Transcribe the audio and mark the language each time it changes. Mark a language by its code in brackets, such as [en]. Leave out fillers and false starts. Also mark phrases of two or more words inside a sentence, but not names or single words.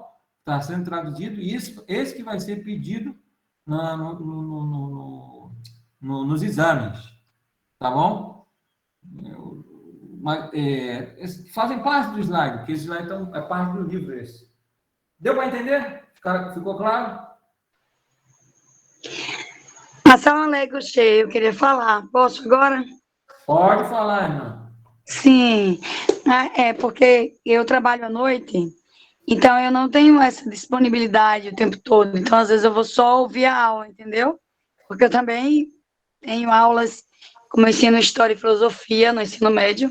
[pt] Está sendo traduzido e esse que vai ser pedido nos exames, tá bom? fazem parte do slide, porque esse slide é parte do livro esse. Deu para entender? Ficou claro? [ar] السلام عليكم, Sheikh. [pt] Eu queria falar. Posso agora? Pode falar, irmã. Sim. É porque eu trabalho à noite, então eu não tenho essa disponibilidade o tempo todo. Então, às vezes, eu vou só ouvir a aula, entendeu? Porque eu também tenho aulas, como eu ensino História e Filosofia no ensino médio.